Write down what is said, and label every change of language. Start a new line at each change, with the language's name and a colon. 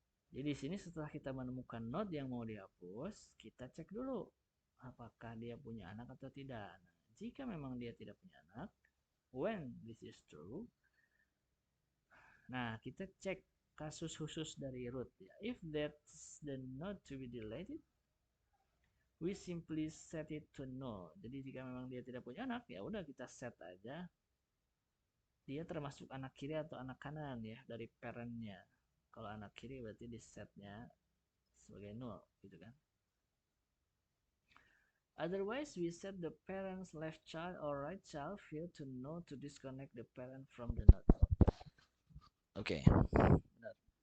Indonesian: Jadi di sini setelah kita menemukan node yang mau dihapus, kita cek dulu apakah dia punya anak atau tidak. Nah, jika memang dia tidak punya anak,
English: when this is true,
Indonesian: nah kita cek kasus khusus dari root ya.
English: If that's the node to be deleted, we simply set it to null.
Indonesian: Jadi jika memang dia tidak punya anak, ya udah kita set aja dia termasuk anak kiri atau anak kanan ya dari parentnya. Kalau anak kiri berarti di setnya sebagai null gitu kan.
English: Otherwise, we set the parent's left child or right child field to null to disconnect the parent from the node.
Indonesian: Oke. Benar.